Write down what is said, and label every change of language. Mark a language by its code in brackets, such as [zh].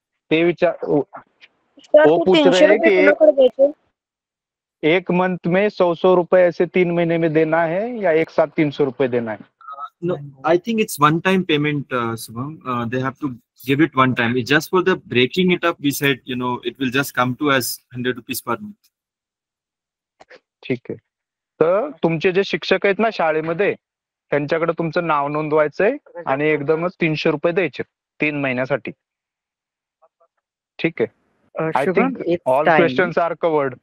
[mr] ते विचार [hi] वो पूछ रहे हैं कि एक मंथ में 100 रुपए ऐसे 3 महीने में देना है या एक साथ 300 रुपए देना है? [en] No, I think it's one-time payment, Subham. They have to give it one time. It's just for the breaking it up. We said, it will just come to us 100 rupees per month. [mr] ठीक आहे. तर तुमचे जे शिक्षक आहेत ना शाळेमध्ये, त्यांच्याकडे तुमचं नाव नोंदवायचंय आणि एकदमच 300 रुपये द्यायचे 3 महिन्यासाठी. ठीक आहे. [en] I think all questions are covered.